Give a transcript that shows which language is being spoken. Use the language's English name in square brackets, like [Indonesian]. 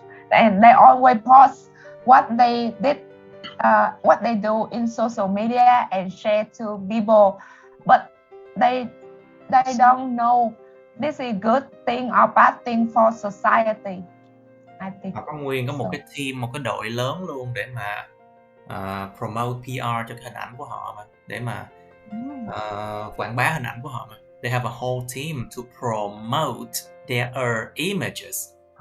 [English] And they always post what they did, what they do in social media and share to people, but they don't know this is good thing or bad thing for society. I think. [Vietnamese] Họ có nguyên một cái team, một cái đội lớn luôn để mà promote PR cho cái hình ảnh của họ mà, để mà quảng bá hình ảnh của họ mà. [English] They have a whole team to promote their images.